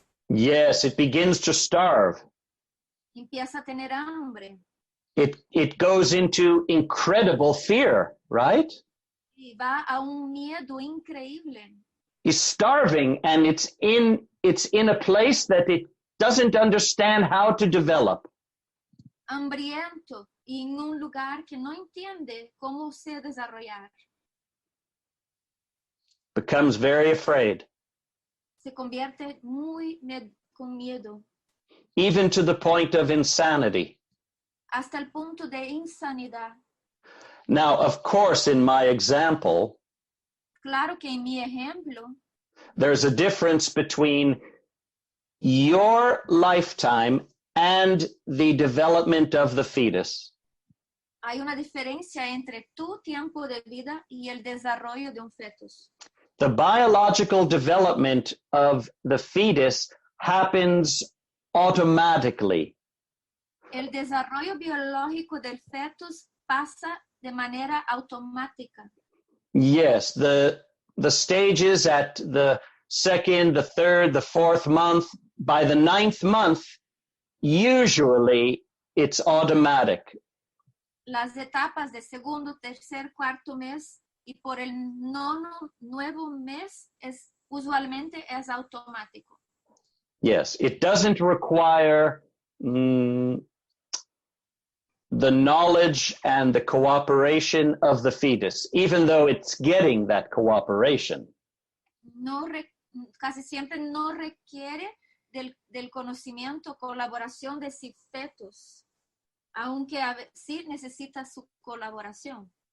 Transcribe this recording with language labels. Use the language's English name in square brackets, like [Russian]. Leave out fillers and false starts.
[English] Yes, it begins to starve. [Spanish] Empieza a tener hambre. [English] It goes into incredible fear, right? [Spanish] Y va a un miedo increíble. [English] It's starving, and it's in a place that it doesn't understand how to develop. [Spanish] Hambriento y en un lugar que no entiende cómo se desarrollar. [English] Becomes very afraid. [Spanish] Se convierte con miedo. [English] Even to the point of insanity. [Spanish] Hasta el punto de insanidad. [English] Now, of course, in my example, [Spanish] Claro que en mi ejemplo, [English] there's a difference between your lifetime and the development of the fetus. [Spanish] Hay una diferencia entre tu tiempo de vida y el desarrollo de un fetus. [English] The biological development of the fetus happens automatically. [Spanish] El desarrollo biológico del fetus pasa de manera automática. [English] Yes, the stages at the second, the third, the fourth month, by the ninth month, usually it's automatic. [Spanish] Las etapas de segundo, tercer, cuarto mes y por el nuevo mes usualmente es automático. [English] Yes, it doesn't require the knowledge and the cooperation of the fetus, even though it's getting that cooperation. [Spanish] Casi siempre no requiere del conocimiento, colaboración de su fetus, aunque sí necesita su colaboración.